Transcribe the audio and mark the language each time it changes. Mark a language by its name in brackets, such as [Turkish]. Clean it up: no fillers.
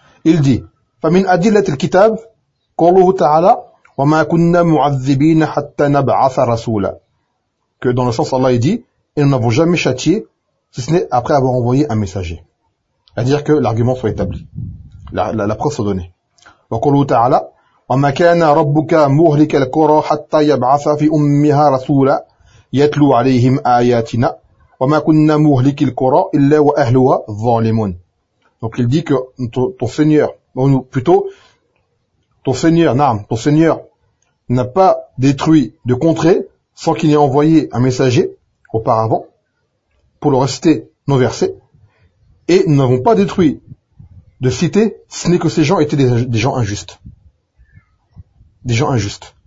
[French] Il dit, [Arabic] فَمِنْ أَدِلَّةِ الْكِتَابِ قَوْلُهُ تَعَالَى وَمَا كُنَّا مُعَذِّبِينَ حَتَّى نَبْعَثَ رَسُولًا. [French] Que dans le sens, Allah, il dit, et nous n'avons jamais châtié, si ce n'est après avoir envoyé un messager. C'est-à-dire que l'argument soit établi. La preuve soit donnée. [Arabic] وقوله تعالى وما كان ربك مهلك القرى حتى يبعث في أمها رسولا يتلو عليهم آياتنا وما كنا مهلك القرى إلا وأهلها ظالمون. [French] Donc il dit que ton Seigneur, ou plutôt ton Seigneur n'a pas détruit de contrées sans qu'il ait envoyé un messager auparavant pour leur réciter nos versets, et nous n'avons pas détruit de citer, ce n'est que ces gens étaient des gens injustes. Des gens injustes.